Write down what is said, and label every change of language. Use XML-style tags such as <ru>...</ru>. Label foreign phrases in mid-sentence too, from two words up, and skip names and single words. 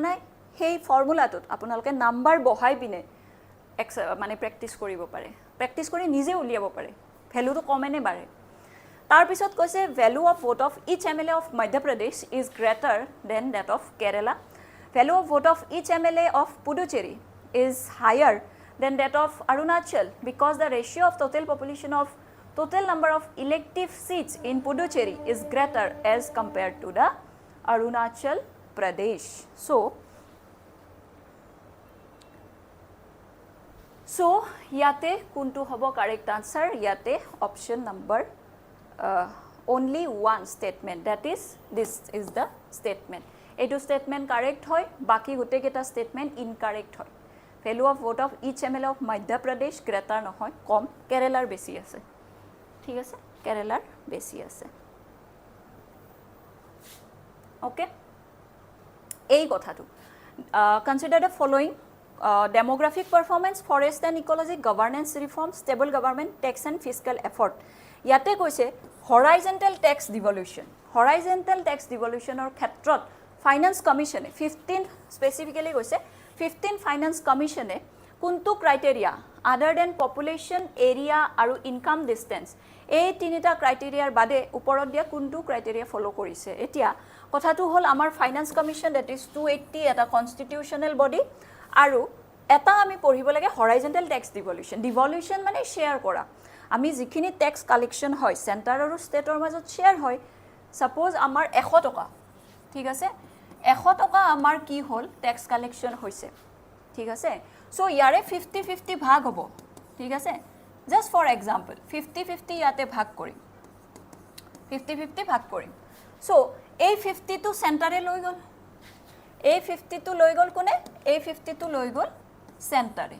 <as>নাই সেই ফৰ্মুলাটোত আপোনালোকে নাম্বাৰ বহাই পিনে মানে প্ৰেক্টিস কৰিব পাৰে প্ৰেক্টিস কৰি নিজে উলিয়াব পাৰে ভ্যালুটো কমে নে বাঢ়ে তাৰ পিছত কৈছে</as> <en>value of vote of each MLA of Madhya Pradesh is greater than that of Kerala value of vote of each MLA of Puducherry is higher than that of Arunachal because the ratio of total number of elective seats in Puducherry is greater as compared to the Arunachal Pradesh. So</en> <as>ইয়াতে কোনটো হ'ব</as> <en>correct answer yate option number only one statement, that is this is the statement.</en> <as>Etu</as> <en>statement correct</en> <as>hoy, বাকী গোটেই কেইটা statement incorrect hoy.</as> <en>Value of vote of each MLA of Madhya Pradesh greater</en> <as>নহয়, কম</as> <en>Kerala</en> <as>বেছি আছে. ঠিক আছে, Kerala বেছি আছে। ওকে, এই কথাটো</as> <en>consider the following demographic performance, forest and ecology, governance reform, stable government, tax and fiscal effort.</en> <as>ইয়াতে কৈছে</as> <en>horizontal tax devolution. horizontal tax devolution</en> <as>ক্ষেত্ৰত</as> <en>finance commission</en> <as>15 স্পেসিফিক্যালি কৈছে 15</as> <en>finance commission</en> <as>কোনটো</as> <en>criteria other than population, area</en> <as>আৰু</as> <en>income distance,</en> <as>এই তিনিটা ক্রাইটেরিয়াৰ বাদে ওপৰত দিয়া কোনটো</as> <en>criteria follow</en> <as>কৰিছে। এতিয়া কথাটো হ'ল আমাৰ</as> <en>finance commission that is</en> <as>280 এটা</as> <en>constitutional body,</en> <as>আৰু এটা আমি পঢ়িব লাগে</as> <en>horizontal tax devolution.</en> <as>ডিভলিউশন মানে শেয়াৰ কৰা। আমি যিখিনি</as> <en>tax collection</en> <as>হয় সেন্টাৰ আৰু ষ্টেটৰ মাজত শেয়াৰ হয়। সাপোজ আমাৰ 100 টকা, ঠিক আছে, 100 টকা আমাৰ কি হ'ল</as> <en>tax collection</en> <as>হৈছে, ঠিক আছে। সো ইয়াৰে 50-50 ভাগ হ'ব, ঠিক আছে।</as> <en>just for example</en> <as>50-50 ইয়াতে ভাগ কৰিম, 50-50 ভাগ কৰিম। সো এই 50টো সেন্টাৰে লৈ গ'ল, এই 50টো লৈ গ'ল কোনে, এই 50টো লৈ গ'ল সেন্টাৰে।</as>